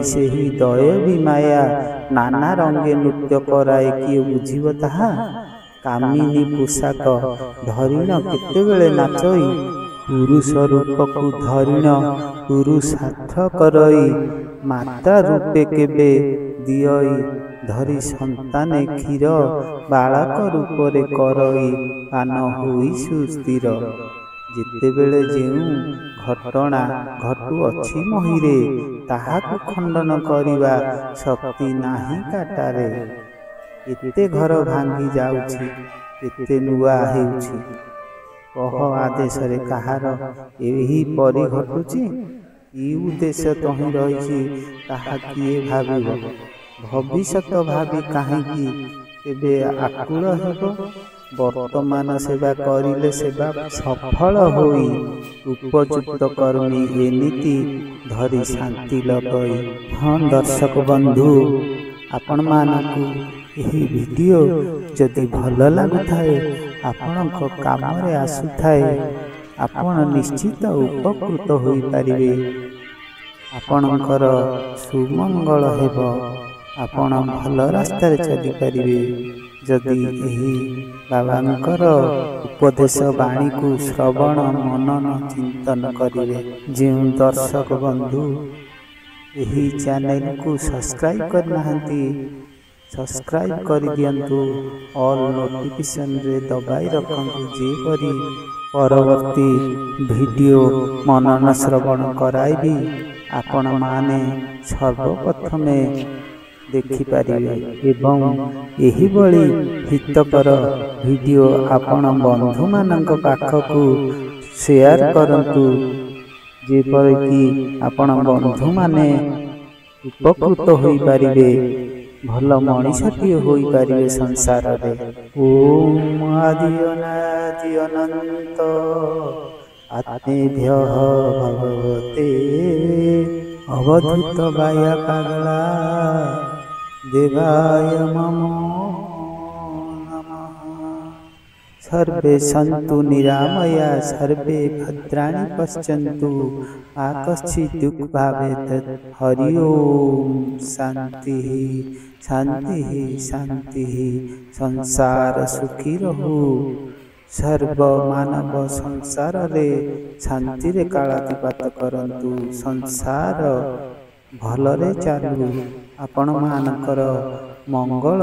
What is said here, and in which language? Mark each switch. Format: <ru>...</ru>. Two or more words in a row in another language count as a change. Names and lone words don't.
<or>ସେହି ଦୈବୀ ମାୟା ନାନା ରଙ୍ଗେ ନୃତ୍ୟ କରାଏ କିଏ ବୁଝିବ ତାହା କାମିନୀ ପୋଷାକ ଧରିଣ କେତେବେଳେ ନାଚଇ ପୁରୁଷ ରୂପ କୁ ଧରିଣ ପୁରୁଷାର୍ଥ କରଇ ମାତା ରୂପେ କେବେ ଦିଅଇ ଧରି ସନ୍ତାନେ କ୍ଷୀର ବାଳକ ରୂପରେ କରଇ ପାନ ହୋଇ ସୁସ୍ଥିର ଯେତେବେଳେ ଯେଉଁ ଘଟଣା ଘଟୁ ଅଛି ମହୀରେ ତାହାକୁ ଖଣ୍ଡନ କରିବା ଶକ୍ତି ନାହିଁ କାହାରେ ଏତେ ଘର ଭାଙ୍ଗି ଯାଉଛି ଏତେ ନୂଆ ହେଉଛି କହ ଆଦେଶ ରେ କାହାର ଏହି ପରି ଘଟୁଛି କି ଉଦ୍ଦେଶ୍ୟ ତହିଁ ରହିଛି ତାହା କିଏ ଭାବିବ ଭବିଷ୍ୟତ ଭାବୀ କାହିଁକି କେବେ ଆକୁଳ ହେବ ବର୍ତ୍ତମାନ ସେବା କରିଲେ ସେବା ସଫଳ ହୋଇ ଉପଯୁକ୍ତ କର୍ମୀ ଏ ନୀତି ଧରି ଶାନ୍ତି ଲଭଇ। ହଁ ଦର୍ଶକ ବନ୍ଧୁ ଆପଣ ମାନଙ୍କୁ ଏହି ଭିଡିଓ ଯଦି ଭଲ ଲାଗୁଥାଏ ଆପଣଙ୍କ କାମରେ ଆସୁଥାଏ ଆପଣ ନିଶ୍ଚିତ ଉପକୃତ ହୋଇ ପାରିବେ ଆପଣଙ୍କର ସୁମଙ୍ଗଳ ହେବ ଆପଣ ଭଲ ରାସ୍ତାରେ ଚାଲି ପାରିବେ ଯଦି ଏହି ବାବାଙ୍କର ଉପଦେଶ ବାଣୀ କୁ ଶ୍ରବଣ ମନନ ଚିନ୍ତନ କରିବେ। ଯେଉଁ ଦର୍ଶକ ବନ୍ଧୁ ଏହି ଚ୍ୟାନେଲ କୁ ସବସ୍କ୍ରାଇବ କରିନାହାନ୍ତି ସବସ୍କ୍ରାଇବ କରି ଦିଅନ୍ତୁ</or> <en>all notification</en> <or>ରେ ଦବାଇ ରଖନ୍ତୁ ଯେପରି ପରବର୍ତ୍ତୀ ଭିଡିଓ ମନନ ଶ୍ରବଣ କରାଇବି ଆପଣ ମାନେ ସର୍ବପ୍ରଥମେ ଦେଖି ପାରିବେ ଏବଂ ଏହି ବଳି ହିତକର ଭିଡିଓ ଆପଣ ବନ୍ଧୁ ମାନଙ୍କ ପାଖକୁ ସେୟାର କରନ୍ତୁ ଯେପରି କି ଆପଣ ବନ୍ଧୁ ମାନେ ଉପକୃତ ହୋଇ ପାରିବେ ଭଲ ମଣିଷଟି ହୋଇ ପାରିବେ ସଂସାର ରେ।</or> <sa>ओम आदि अनादि अनंत आत्मेभ्यः भगवते अवधूत बाया पागला देवाय नमो नमः। सर्वे सन्तु निरामया सर्वे भद्राणि पश्यन्तु मा कश्चित् दुःखभावेत्। हरि ओम शांति शांति शांति।</sa> <or>ସଂସାର ସୁଖୀ ରହୁ ସର୍ବ ମାନବ ସଂସାର ରେ ଶାନ୍ତି ରେ କାଳାତିପାତ କରନ୍ତୁ ସଂସାର ଭଲରେ ଚାଲୁ ଆପଣ ମାନଙ୍କର ମଙ୍ଗଳ</or>